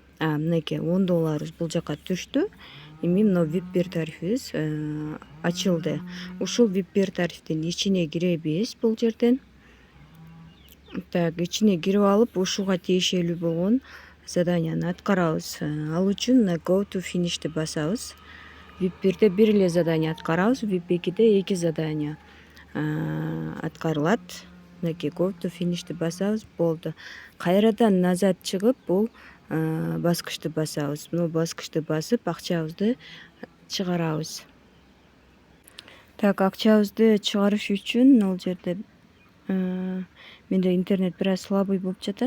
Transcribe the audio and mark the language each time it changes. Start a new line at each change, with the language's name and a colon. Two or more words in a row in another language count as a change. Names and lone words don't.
Kyrgyz: Мынакей $10 бул жака түштү. Эми мына VIP 1 тарифибиз ачылды. Ушул VIP 1 тарифтин ичине киребиз бул жерден. Так, ичине кирип алып, ушуга тиешелүү болгон заданияны аткарабыз. Ал үчүн
English: go to finish'ти
Kyrgyz: басабыз. VIP 1де бир эле задания аткарабыз, VIP 2де 2 задания аткарылат. Мынакей
English: go to finish'ти
Kyrgyz: басабыз, болду. Кайрадан назад чыгып, бул баскычты басабыз. Бул баскычты басып, акчабызды чыгарабыз. Так, акчабызды чыгарыш үчүн ал жерде менде интернет бир аз слабый болуп жатат.